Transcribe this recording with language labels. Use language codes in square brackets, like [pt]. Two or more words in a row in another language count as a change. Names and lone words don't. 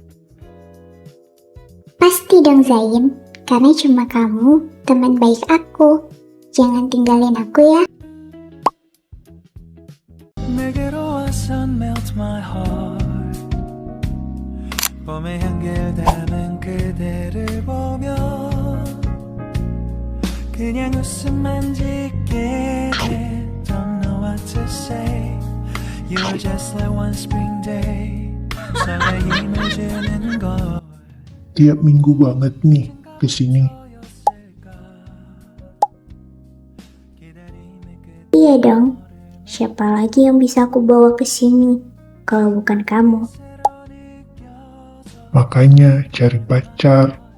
[id] Pasti dong Zain, karena cuma kamu teman baik aku. Jangan tinggalin aku ya. [ko] 내게로 와서 [en] melt my heart [ko] 봄의 향기를 담은 그대를 보며 그냥 웃음만 짓게 돼 [en] Don't know what to say You're just like one spring day [ko] 설레임을 주는 걸 [id] Tiap minggu banget nih kesini. Iya dong. Siapa lagi yang bisa aku bawa ke sini kalau bukan kamu? Makanya cari pacar.